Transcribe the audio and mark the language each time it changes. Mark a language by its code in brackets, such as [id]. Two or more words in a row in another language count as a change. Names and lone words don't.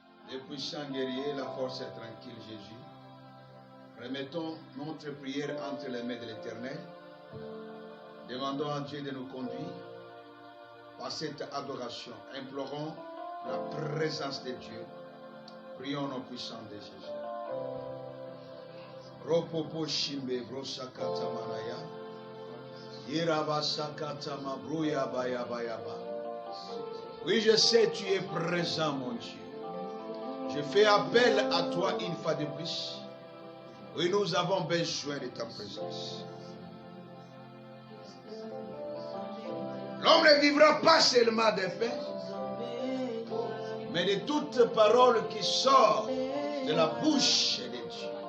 [fr] Le puissant guerrier, la force est tranquille, Jésus. Remettons notre prière entre les mains de l'Éternel. Demandons à Dieu de nous conduire par cette adoration. Implorons la présence de Dieu. Prions au puissant de Jésus. Ropopo shimbe brosakata manaya. Irabasakata mabrouya baya baya ba. Oui, je sais, tu es présent, mon Dieu. Je fais appel à toi une fois de plus. Oui, nous avons besoin de ta présence. L'homme ne vivra pas seulement de pain, mais de toute parole qui sort de la bouche de Dieu.